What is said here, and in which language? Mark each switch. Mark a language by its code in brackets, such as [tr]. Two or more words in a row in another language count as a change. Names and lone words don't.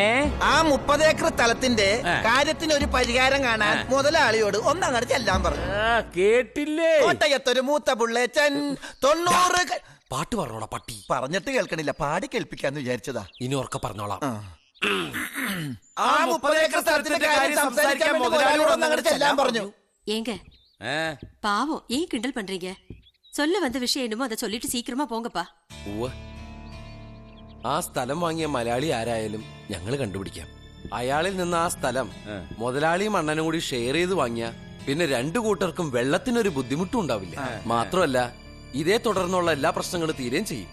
[ml] ആ 30 ഏക്കർ സ്ഥലത്തിന്റെ കാര്യത്തിന് ഒരു പരിഹാരം കാണാൻ മുതലാളിയോട് ഒന്നങ്ങോട്ട് ചെല്ലാൻ പറഞ്ഞു. കേട്ടില്ലേ? കോട്ടയത്തൊരു മൂത്ത പുള്ളേച്ചൻ 90. പാട്ട് പറഞ്ഞോടാ പട്ടി. പറഞ്ഞിട്ട് കേൾക്കണില്ല, പാടി കേൾപ്പിക്കാന്ന് വിചാരിച്ചതാ. ഇനി ഉറക്കെ പറഞ്ഞോളാം. ആ 30 ഏക്കർ സ്ഥലത്തിന്റെ കാര്യം സംസാരിക്കാൻ മുതലാളിയോട് ഒന്നങ്ങോട്ട് ചെല്ലാൻ പറഞ്ഞു. [ta] ஏங்க பாவம் ஏன் கிண்டல் பண்றீங்க? சொல்ல வந்த விஷயம் என்னமோ அதை சொல்லிட்டு சீக்கிரமா போங்கப்பா. [ml] ആ സ്ഥലം വാങ്ങിയ മലയാളി ആരായാലും ഞങ്ങൾ കണ്ടുപിടിക്കാം. അയാളിൽ നിന്ന് ആ സ്ഥലം മുതലാളിയും അണ്ണനും കൂടി ഷെയർ ചെയ്ത് വാങ്ങിയ പിന്നെ 2 കൂട്ടർക്കും വെള്ളത്തിനൊരു ബുദ്ധിമുട്ടും ഉണ്ടാവില്ല. മാത്രമല്ല, ഇതേ തുടർന്നുള്ള എല്ലാ പ്രശ്നങ്ങളും തീരുകയും ചെയ്യും.